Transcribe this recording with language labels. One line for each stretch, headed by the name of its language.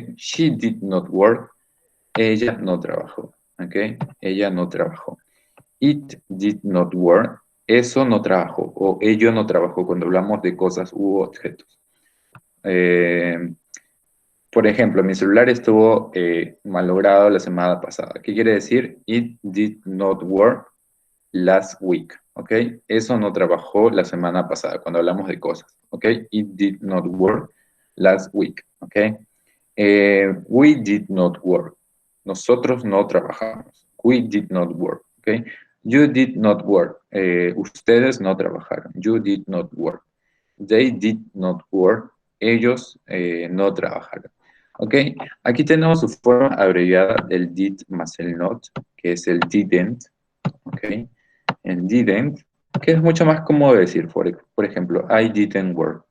English: She did not work.
Spanish: Ella no trabajó. ¿Ok? Ella no trabajó.
English: It did not work.
Spanish: Eso no trabajó. O ello no trabajó cuando hablamos de cosas u objetos. Por ejemplo, mi celular estuvo malogrado la semana pasada. ¿Qué quiere decir?
English: It did not work last week.
Spanish: ¿Ok? Eso no trabajó la semana pasada cuando hablamos de cosas. ¿Ok?
English: It did not work last week. ¿Ok? We did not work.
Spanish: Nosotros no trabajamos.
English: We did not work. ¿Ok? You did not work.
Spanish: Ustedes no trabajaron.
English: You did not work. They did not work.
Spanish: Ellos no trabajaron. ¿Ok? Aquí tenemos su forma abreviada del did más el not, que es el didn't. ¿Ok? El didn't, que es mucho más cómodo decir. Por ejemplo,
English: I didn't work.